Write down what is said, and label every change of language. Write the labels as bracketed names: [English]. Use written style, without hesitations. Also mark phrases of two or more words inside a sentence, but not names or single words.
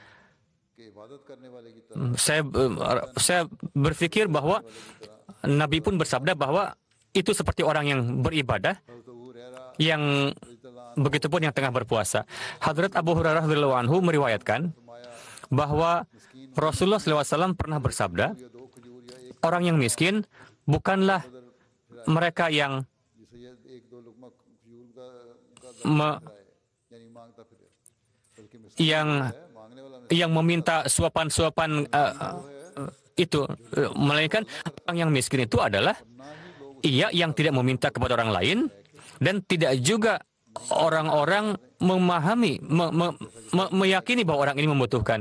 [Indonesian] Saya berpikir bahwa Nabi pun bersabda bahwa itu seperti orang yang beribadah, yang begitupun yang tengah berpuasa. Hadrat Abu Hurairah [Arabic] رضي الله عنه [Indonesian] meriwayatkan bahwa Rasulullah SAW pernah bersabda, orang yang miskin bukanlah mereka yang [Urdu] جسے یہ ایک دو لقمہ فیول کا me- یعنی مانگتا پھرے، بلکہ [Indonesian] yang [Urdu] مانگنے والا [Indonesian] yang meminta suapan-suapan itu, melainkan orang yang miskin itu adalah ia yang tidak meminta kepada orang lain dan tidak juga orang-orang memahami, meyakini bahwa orang ini membutuhkan.